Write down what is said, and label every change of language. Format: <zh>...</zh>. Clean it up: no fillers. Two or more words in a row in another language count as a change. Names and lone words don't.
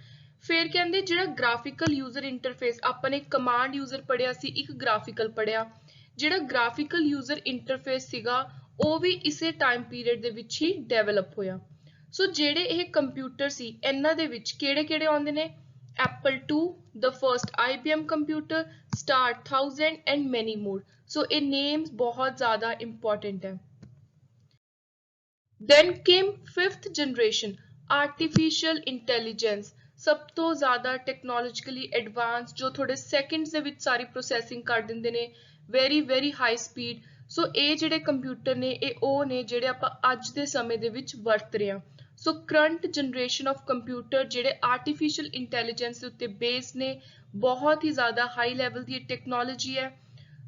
<pa>ਫਿਰ ਕਹਿੰਦੇ ਜਿਹੜਾ</pa> <en>graphical user interface,</en> <pa>ਆਪਾਂ ਨੇ</pa> <en>command user</en> <pa>ਪੜ੍ਹਿਆ ਸੀ, ਇੱਕ ਗ੍ਰਾਫਿਕਲ ਪੜ੍ਹਿਆ। ਜਿਹੜਾ</pa> <en>graphical user interface</en> <pa>ਸੀਗਾ ਉਹ ਵੀ ਇਸੇ</pa> <en>time period</en> <pa>ਦੇ ਵਿੱਚ ਹੀ ਡਿਵੈਲਪ ਹੋਇਆ। ਸੋ ਜਿਹੜੇ ਇਹ ਕੰਪਿਊਟਰ ਸੀ ਇਹਨਾਂ ਦੇ ਵਿੱਚ ਕਿਹੜੇ ਆਉਂਦੇ ਨੇ,</pa> <en>Apple II, the first IBM computer, Star 1000 and many more।</en> <pa>ਸੋ ਇਹ ਨੇਮਸ ਬਹੁਤ ਜ਼ਿਆਦਾ ਇੰਪੋਰਟੈਂਟ ਹੈ।</pa> <en>Then came fifth generation, artificial intelligence।</en> <pa>ਸਭ ਤੋਂ ਜ਼ਿਆਦਾ</pa> <en>technologically advance,</en> <pa>ਜੋ ਥੋੜੇ ਸੈਕਿੰਡਸ ਦੇ ਵਿੱਚ ਸਾਰੀ ਪ੍ਰੋਸੈਸਿੰਗ ਕਰ ਦਿੰਦੇ ਨੇ,</pa> <en>very high speed.</en> <pa>ਸੋ ਇਹ ਜਿਹੜੇ ਕੰਪਿਊਟਰ ਨੇ ਇਹ ਉਹ ਨੇ ਜਿਹੜੇ ਆਪਾਂ ਅੱਜ ਦੇ ਸਮੇਂ ਦੇ ਵਿੱਚ ਵਰਤ ਰਹੇ ਹਾਂ।</pa> <en>so current generation of computer</en> <pa>ਜਿਹੜੇ</pa> <en>artificial intelligence</en> <pa>ਦੇ ਉੱਤੇ ਬੇਸ ਨੇ, ਬਹੁਤ ਹੀ ਜ਼ਿਆਦਾ</pa> <en>high level</en> <pa>ਦੀ ਟੈਕਨੋਲੋਜੀ ਹੈ।</pa>